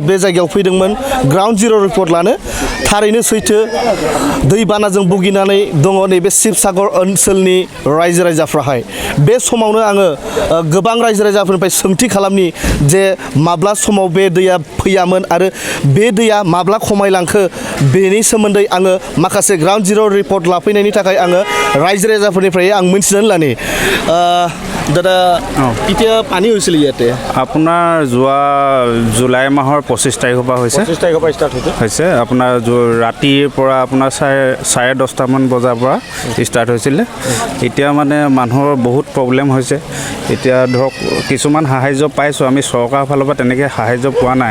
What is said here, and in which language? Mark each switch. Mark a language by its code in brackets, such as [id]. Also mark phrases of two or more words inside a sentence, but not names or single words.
[brx] बे जायगायाव फैदोंमोन [en] ground zero report [brx] लानो थारैनो सैथो दैबानाजों भुगिनानै दङ नैबे शिबसागर ओनसोलनि रायजो राजाफ्राहाय बे समावनो आङो गोबां रायजो राजाफोरनिफ्राय सोंथि खालामनि जे माब्ला समाव बे दैया फैयामोन आरो बे दैया माब्ला खमायलांखो बेनि सोमोन्दै आङो माखासे [en] ground zero report [brx] लाफैनायनि थाखाय आङो रायजो राजाफोरनिफ्राय आं मिन्थिनानै लानि [as] দাদা কেতিয়া পানী হৈছিল ইয়াতে আপোনাৰ যোৱা জুলাই মাহৰ 25 তাৰিখৰ পৰা হৈছে 25 তাৰিখৰ পৰা ষ্টাৰ্ট হৈছে আপোনাৰ ৰাতিৰ পৰা আপোনাৰ 10:30 মান বজাৰ পৰা ষ্টাৰ্ট হৈছিল এতিয়া মানে মানুহৰ বহুত প্ৰব্লেম হৈছে এতিয়া ধৰক কিছুমান সাহায্য পাইছো আমি চৰকাৰৰ ফালৰ পৰা তেনেকৈ সাহায্য পোৱা নাই